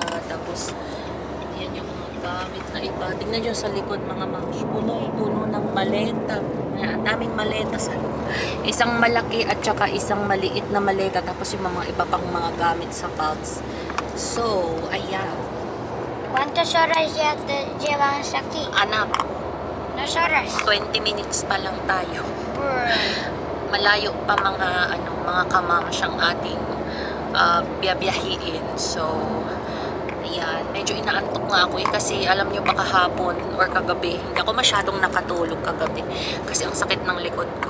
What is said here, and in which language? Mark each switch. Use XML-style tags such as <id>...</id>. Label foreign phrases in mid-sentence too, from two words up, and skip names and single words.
<tl>Tapos, ayan yung mga gamit na iba. Tingnan nyo sa likod, mga moms. Puno ng maleta. Ang daming maleta sa isang malaki at saka isang maliit na maleta. Tapos yung mga iba pang mga gamit sa bags. So, ayan.</tl> <es>¿Cuántas horas ya llevamos aquí?</es> <tl>Anak, 2 horas. 20 minutes pa lang tayo. Malayo pa mga kamams ang ating biyabiyahiin. So, ayan, medyo inaantok nga ako kasi alam nyo ba kahapon or kagabi, hindi ako masyadong nakatulog kagabi kasi ang sakit ng likod ko.</tl>